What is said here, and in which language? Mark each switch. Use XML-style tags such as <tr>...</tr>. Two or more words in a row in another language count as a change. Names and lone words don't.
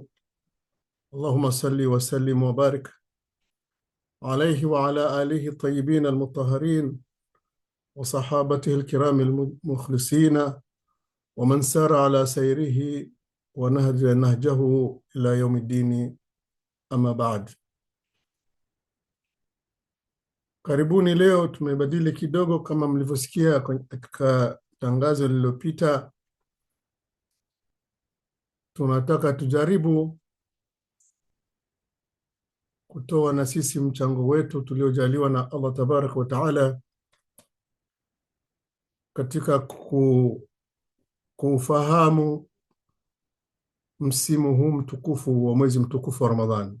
<ar>اللهم صل وسلم وبارك عليه وعلى آله الطيبين المطهرين وصحابته الكرام المخلصين ومن سار على سيره ونهجه إلى يوم الدين. أما بعد. Karibuni.</ar> <sw>Leo tumebadili kidogo kama mlivyosikia katika tangazo lililopita. Tunataka tujaribu kutoa na sisi mchango wetu tuliojaliwa na Allah</sw> <ar>تبارك وتعالى</ar> <sw>katika kufahamu msimu huu mtukufu wa mwezi mtukufu wa Ramadhani.</sw>